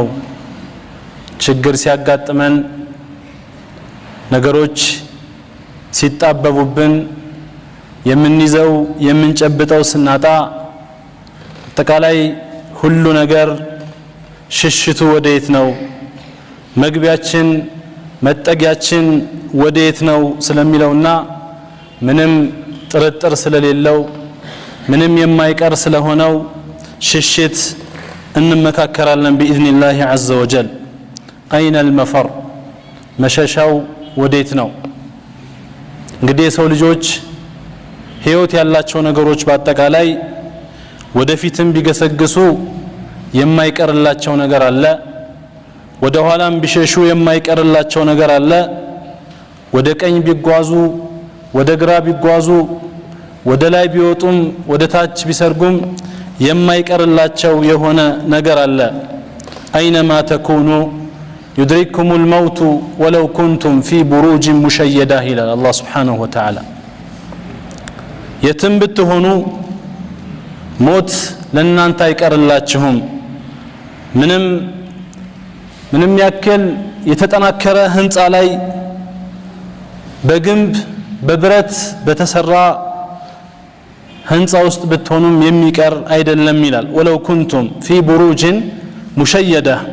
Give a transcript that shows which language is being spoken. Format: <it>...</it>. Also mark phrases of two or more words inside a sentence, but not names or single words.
<am>ችግር ሲያጋጥመን ነገሮች ሲጣበቡብን የምንይዘው የምንጨብጠው ስናጣ አጠቃላይ ሁሉ ነገር ሽሽቱ ወዴት ነው? መግቢያችን መጠጊያችን ወዴት ነው ስለሚለውና ምንም ጥርጥር ስለሌለው ምንም የማይቀር ስለሆነው ሽሽት እንመካከራለን</am> <ar>بإذن عز وجل أين المفر</ar> <am>መሸሻው ወዴት ነው? እንግዲህ የሰው ልጆች ህይወት ያላቸው ነገሮች በአጠቃላይ ወደፊትም ቢገሰግሱ የማይቀርላቸው ነገር አለ። ወደ ኋላም ቢሸሹ የማይቀርላቸው ነገር አለ። ወደ ቀኝ ቢጓዙ ወደ ግራ ቢጓዙ ወደ ላይ ቢወጡም ወደ ታች ቢሰርጉም የማይቀርላቸው የሆነ ነገር አለ።</am> <ar>أينما تكونوا يدرككم الموت ولو كنتم في بروج مشيدة إلى الله سبحانه وتعالى يتم بتهونو موت لن أنت يكرلاتهم</ar> <am>ምንም ያክል የተጠናከረ ህንጻ ላይ በግንብ በብረት በተሰራ ህንጻ ውስጥ ብትሆኑም የሚቀር አይደለም ይላል።</am> <ar>ولو كنتم في بروج مشيدة</ar>